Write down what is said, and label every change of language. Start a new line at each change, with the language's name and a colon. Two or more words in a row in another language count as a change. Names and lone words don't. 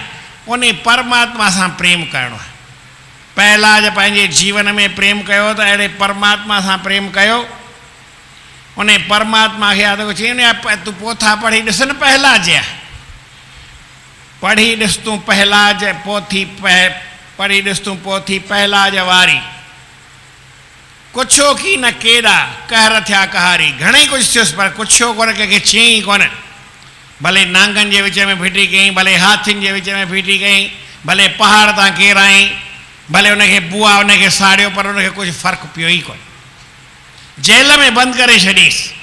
Sindhi: उन परमात्मा सां प्रेम करिणो आहे। पहलाज पंहिंजे जीवन में प्रेम कयो त अहिड़े परमात्मा सां प्रेम कयो। उन परमात्मा खे यादि चई, तूं पोथा पढ़ी ॾिस न, पहलाज आहे, पढ़ी ॾिस तूं पहलाज पोथी, पढ़ी ॾिस तूं पोथी पहलाज वारी। कुछो की न केॾा कहर थिया कहारी, घणेई कुझु थियुसि पर कुछो कोन, कंहिंखे चयईं कोन। भले नांगनि जे विच में फिटी कयईं, भले हाथियुनि जे विच में फिटी कयईं, भले पहाड़ तां किरायईं, भले उनखे बुआ उनखे साड़ियो, पर उनखे कुझु फ़र्क़ु पियो ई कोन। जेल में बंदि करे छॾीसि।